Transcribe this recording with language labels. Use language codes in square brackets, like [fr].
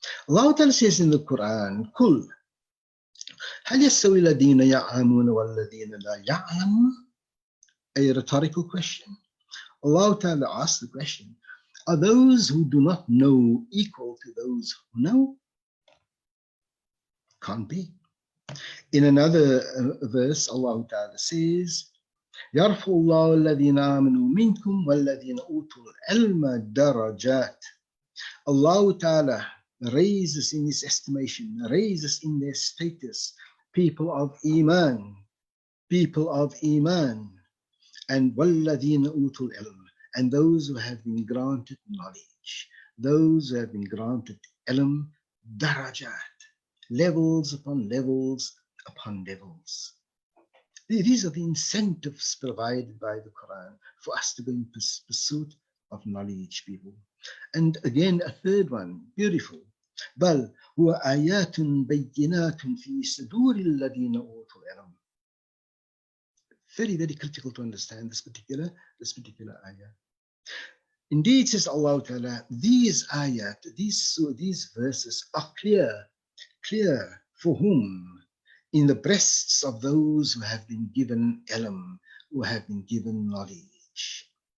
[en] Allah Ta'ala says in the Quran, Kul, [ar] هل يستوي الذين يعلمون والذين لا يعلمون? [en] A rhetorical question. Allah Ta'ala asks the question, are those who do not know equal to those who know? Can't be. In another verse, Allah Ta'ala says, [ar] يَرْفُ اللَّهُ الَّذِينَ آمَنُوا مِنْكُمْ وَالَّذِينَ أُوتُوا الْعِلْمَ دَرَجَاتٍ. [en] Allah Ta'ala raises in His estimation, raises in their status, people of Iman, and [ar] وَالَّذِينَ أُوتُوا الْعِلْمَ, [en] and those who have been granted knowledge, those who have been granted ilm, darajat, levels upon levels upon levels. These are the incentives provided by the Quran for us to go in pursuit of knowledge, people. And again, a third one, beautiful. [ar] بل هو آيات بينات في صدور الذين أوتوا العلم. [en] Very, very critical to understand this particular ayah. Indeed, says Allah Ta'ala, these ayat, these verses are clear for whom? In the breasts of those who have been given ilm, who have been given knowledge.